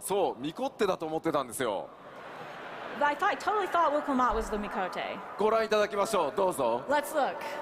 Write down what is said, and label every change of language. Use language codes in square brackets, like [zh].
[ja] そう、ミコッテだと思ってたんですよ。 [en] I totally thought Wukumat was the Mikote. [ja] ご覧いただきましょう。どうぞ。 [en] Let's look.